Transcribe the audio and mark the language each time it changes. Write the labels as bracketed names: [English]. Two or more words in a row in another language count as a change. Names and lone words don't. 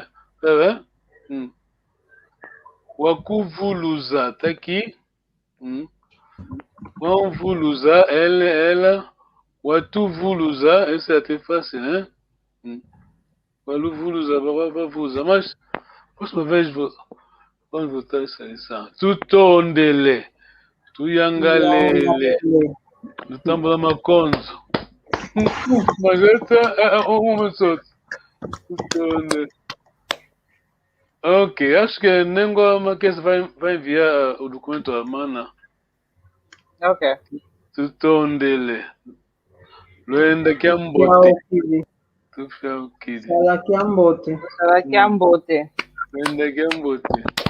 [Portuguese] Tá vendo? Wakuvuluza está aqui. [Kongo] Wamvuluza, ela. [Portuguese] Watuvuluza, esse é até fácil, né? [Kongo] Waluvuluza, Wavuza. [Portuguese] Mas, próxima vez, vamos voltar essa lição. [Kongo] Tutondele. Tuyangalele. Tutambula Maconzo. [Portuguese] Mas essa é um momento só. [Kongo] Tutondele. [Portuguese] Ok, acho que Nengo Maquese vai enviar o documento à Mana. Ok. [Kongo] Tutondele. Luenda Kiambote. [Portuguese] Será que é Ambote? Será que é Ambote? [Kongo] Luenda Kiambote.